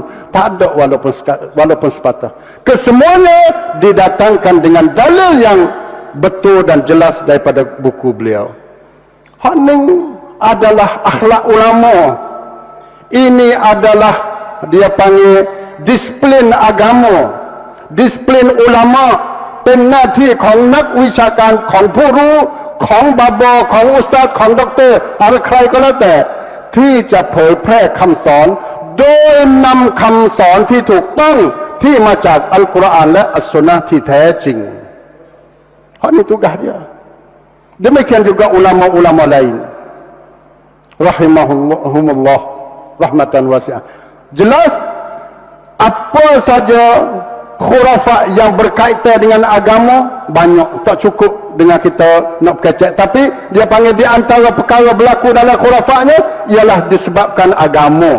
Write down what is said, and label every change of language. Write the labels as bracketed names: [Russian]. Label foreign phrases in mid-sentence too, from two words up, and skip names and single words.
[Malay] Tak ada walaupun sepatah. Kesemuanya didatangkan dengan dalil yang betul dan jelas daripada buku beliau. Hak ni adalah akhlak ulama. Ini adalah dia panggil disiplin agama, disiplin ulama, [Thai] เป็นหน้าที่ของนักวิชาการของผู้รู้ของบาบอของอุสตาดของด็อกเตอร์อะไรใครก็แล้วแต่ที่จะเผยแพร่คำสอนโดยนำคำสอนที่ถูกต้องที่มาจากอัลกุรอานและอัสสุนนะห์ที่แท้จริงเพราะนี่ [Malay] tugas dia. Demikian juga ulama-ulama lain [Arabic] رحمهم الله رحمة واسعة. [Malay] Jelas apa saja khurafat yang berkaitan dengan agama banyak, tak cukup dengan kita nak kecek, tapi dia panggil di antara perkara berlaku dalam khurafatnya ialah disebabkan agama.